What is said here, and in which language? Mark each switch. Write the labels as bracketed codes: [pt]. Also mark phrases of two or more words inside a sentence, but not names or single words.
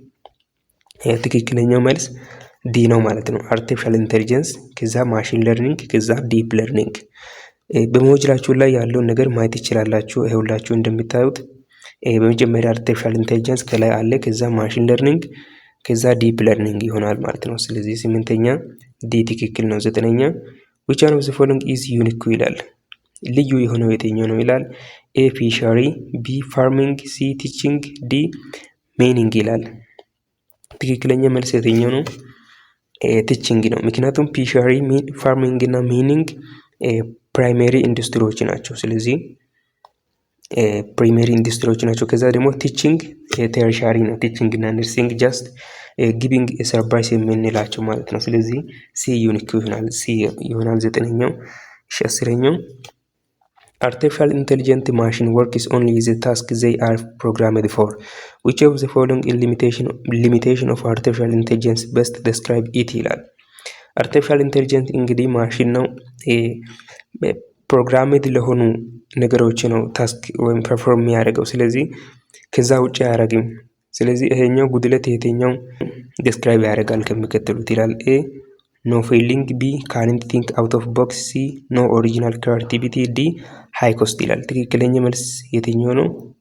[am] ትክክለኛው መልስ ዲ ነው ማለት ነው። [en] artificial intelligence [am] ከዛ [en] machine learning [am] ከዛ [en] deep learning። [am] በሞጁላችሁ ላይ ያለውን ነገር ማየት ይችላላችሁ። ይኸውላችሁ እንደምታዩት በመጀመሪያ [en] artificial intelligence [am] ከላይ አለ፣ ከዛ [en] machine learning [am] ከዛ [en] deep learning [am] ይሆናል ማለት ነው። ስለዚህ ስምንተኛ ዲ ትክክል ነው። ዘጠነኛ [en] which one of the following is unique [am] ይላል። ልዩ የሆነው የትኛው ነው ይላል። [en] A fishery, B farming, C teaching, D mining [am] ይላል። ትክክለኛ መልስ የትኛው ነው? ቲቺንግ ነው። ምክንያቱም ፊሸሪ፣ ፋርሚንግ እና ሜኒንግ [en] primary industries [am] ናቸው። ስለዚህ [en] primary industries [am] ናቸው። ከዛ ደግሞ ቲቺንግ ቴርሻሪ ነው። ቲቺንግ እና ነርሲንግ [en] just giving service [am] የምንላቸው ማለት ነው። ስለዚህ ሲ ዩኒክ ይሆናል። ሲ ይሆናል ዘጠነኛው። እሺ አስረኛው [en] artificial intelligent machine works only the task they are programmed for which of the following limitation of artificial intelligence best describe it [am] ይላል። [en] artificial intelligence [am] እንግዲህ ማሽን ነው። ፕሮግራምድ ለሆኑ ነገሮች ነው ታስክ ወይም ፐርፎርም የሚያደርገው። ስለዚህ ከዛ ውጭ አያደርግም። ስለዚህ ይሄኛው ጉድለት የትኛው ዲስክራይብ ያደርጋል ከሚከተሉት ይላል። [en] A no feeling, B can't think out of box, C no original creativity, D high cost [am] ይላል። ትክክለኛ መልስ የትኛው ነው?